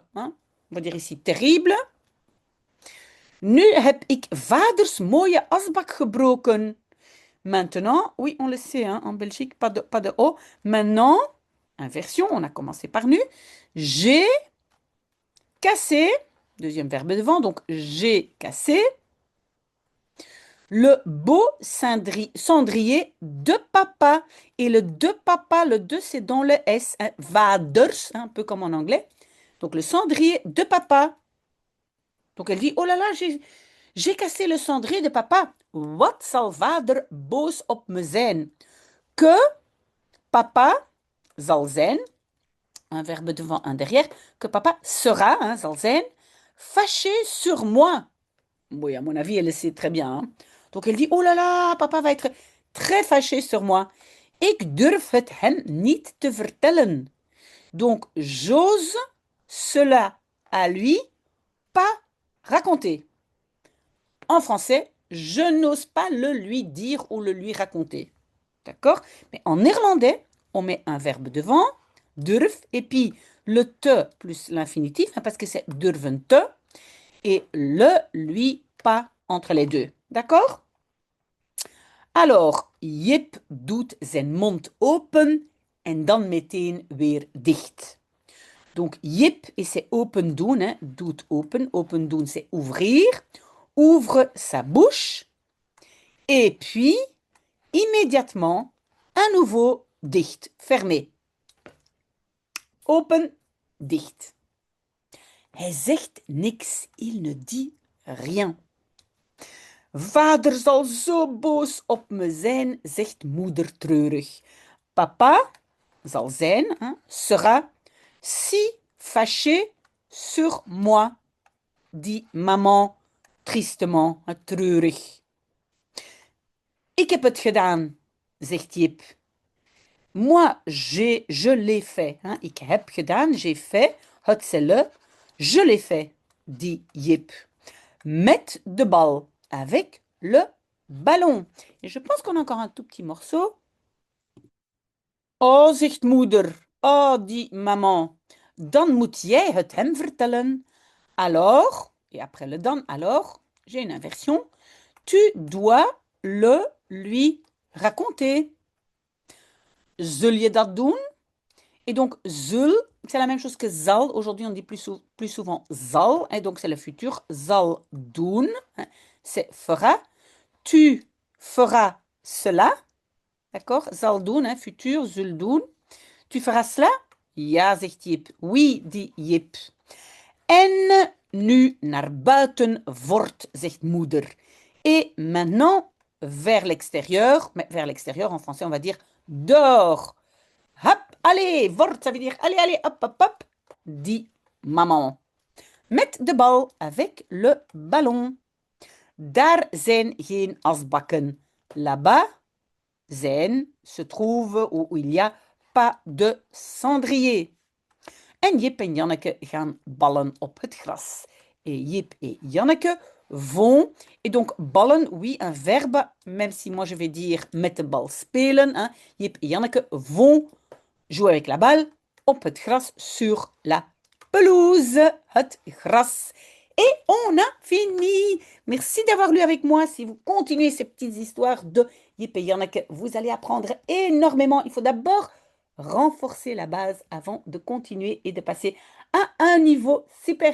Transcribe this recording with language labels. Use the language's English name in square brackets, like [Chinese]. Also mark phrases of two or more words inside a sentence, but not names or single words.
[French] On va dire ici terrible. [Dutch] Nu heb ik vaders mooie asbak gebroken. [French] Maintenant, oui, on le sait, en Belgique, pas de O. Maintenant, inversion, on a commencé par nu. J'ai cassé, deuxième verbe devant, donc j'ai cassé le beau cendrier de papa. Et le de papa, le de, c'est dans le S, vaders, un peu comme en anglais. Donc le cendrier de papa. Donc elle dit, oh là là, j'ai cassé le cendrier de papa. [Dutch] Wat zal vader boos op me zijn? Que papa zal zijn, [French] un verbe devant, un derrière, que papa sera, [Dutch] zal zijn, [French] fâché sur moi. Oui, à mon avis, elle le sait très bien. Donc elle dit, oh là là, papa va être très fâché sur moi. [Dutch] Ik durf het hem niet te vertellen. [French] Donc j'ose cela à lui pas raconter. En français, je n'ose pas le lui dire ou le lui raconter. D'accord? Mais en néerlandais, on met un verbe devant, durf, et puis le te plus l'infinitif, parce que c'est [Dutch] durven te, [French] et le, lui, pas entre les deux. D'accord? Alors, [Dutch] Jip doet zijn mond open en dan meteen weer dicht. [French] Donc, Jip, et c'est [Dutch] open doen, doet open. Open doen, [French] c'est ouvrir. Ouvre sa bouche. Et puis, immédiatement, à nouveau dicht, fermé. [Dutch] Open, dicht. Hij zegt niks, [French] il ne dit rien. [Dutch] Vader zal zo boos op me zijn, zegt moeder treurig. Papa zal zijn, [French] sera si fâché sur moi, dit maman tristement, treurig. [Dutch] Ik heb het gedaan, zegt Jip. [French] Moi, je l'ai fait. [Dutch] Ik heb gedaan, [French] j'ai fait. Het c'est le. Je l'ai fait, dit Jip. [Dutch] Met de bal [French] avec le ballon. Et je pense qu'on a encore un tout petit morceau. [Dutch] Oh, zegt moeder. [French] Oh, dit maman. [Dutch] Dan moet jij het hem vertellen. [French] Alors, et après le dan, alors, j'ai une inversion. Tu dois le lui raconter. [Dutch] Zul je dat doen? [French] Et donc, zul, c'est la même chose que zal. Aujourd'hui, on dit plus souvent zal. Et donc, c'est le futur. [Dutch] Zal doen. [French] C'est fera. Tu feras cela. D'accord? [Dutch] Zal doen, futur, zul doen. [French] Tu feras cela? [Dutch] Ja, zegt Jip. [French] Oui, dit Jip. [Dutch] En nu naar buiten voort, zegt moeder. [French] Et maintenant, vers l'extérieur. Mais vers l'extérieur, en français, on va dire dehors. Hop, allez, voort, ça veut dire allez, allez, hop, hop, hop, dit maman. [Dutch] Met de bal [French] avec le ballon. [Dutch] Daar zijn geen asbakken. [French] Là-bas se trouve où il y a pas de cendrier. [Dutch] En Jip en Janneke gaan ballen op het gras. [French] et Jip et Janneke vont. Et donc, ballen, oui, un verbe, même si moi je vais dire [Dutch] met de bal spelen. [French] Hein. Jip et Janneke vont jouer avec la balle [Dutch] op het gras [French] sur la pelouse. [Dutch] Het gras. [French] Et on a fini. Merci d'avoir lu avec moi. Si vous continuez ces petites histoires de Jip et Janneke, vous allez apprendre énormément. Il faut d'abord renforcer la base avant de continuer et de passer à un niveau supérieur.